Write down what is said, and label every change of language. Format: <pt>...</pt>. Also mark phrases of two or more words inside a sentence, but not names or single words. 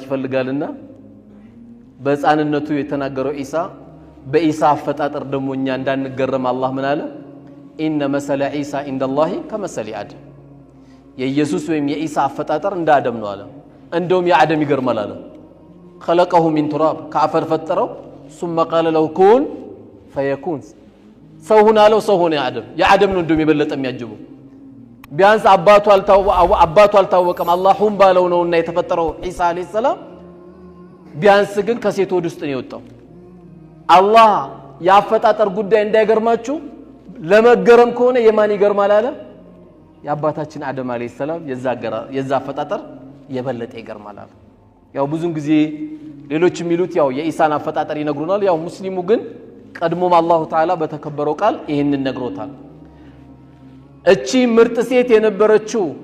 <am>ይፈልጋልና በሕፃንነቱ የተናገረው ኢሳ በኢሳ አፈጣጠር ደግሞ እኛ እንዳንገረም አላህ ምን አለ</am> <ar>إن مثل عيسى عند الله كمثل آدم</ar> <am>የኢየሱስ ወይም የኢሳ አፈጣጠር እንደ አደም ነው አለ እንደውም የአደም ይገርማል አለ</am> <ar>خلقه من تراب</ar> <am>ከአፈር ፈጠረው</am> <ar>ثم قال له كن فيكون</ar> <am>ሰው ሆነ አለው ሰው ሆነ የአደም ነው እንደውም የበለጠ የሚያጅበው ቢያንስ አባቱ አልታወቀም አላህም ባለው ነውና የተፈጠረው ኢሳ</am> <ar>عليه السلام</ar> <am>ቢያንስ ግን ከሴት ወድ ውስጥ ነው የወጣው አላህ ያፈጣጠር ጉዳይ እንዳይገርማችሁ ለመገረም ከሆነ የማን ይገርማል አለ የአባታችን አደም</am> <ar>عليه السلام</ar> <am>የዛ አፈጣጠር የበለጠ ይገርማል አለ ያው ብዙን ጊዜ ሌሎች የሚሉት ያው የኢሳን አፈጣጠር ይነግሩናል ያው ሙስሊሙ ግን ቀድሞም</am> <ar>الله تعالى</ar> <am>በተከበረው ቃል ይሄንን ነግሮታል እቺ ምርጥ ሴት የነበረችው</am>